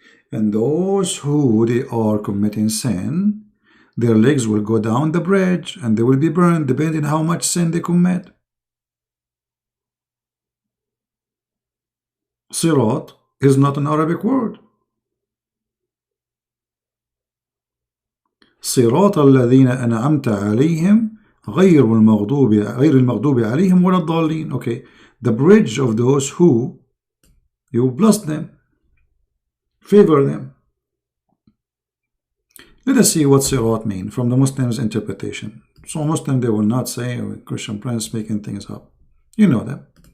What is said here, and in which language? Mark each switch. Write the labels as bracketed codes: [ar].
[en] And those who they are committing sin, their legs will go down the bridge and they will be burned depending on how much sin they commit. Sirat is not an Arabic word. [ar] صراط الذين أنعمت عليهم غير المغضوب عليهم ولا الضالين. [en] Okay, the bridge of those who you bless them, favor them. Let us see what sirat mean from the Muslims' interpretation. So Muslim, they will not say, oh, Christian Prince making things up. You know them.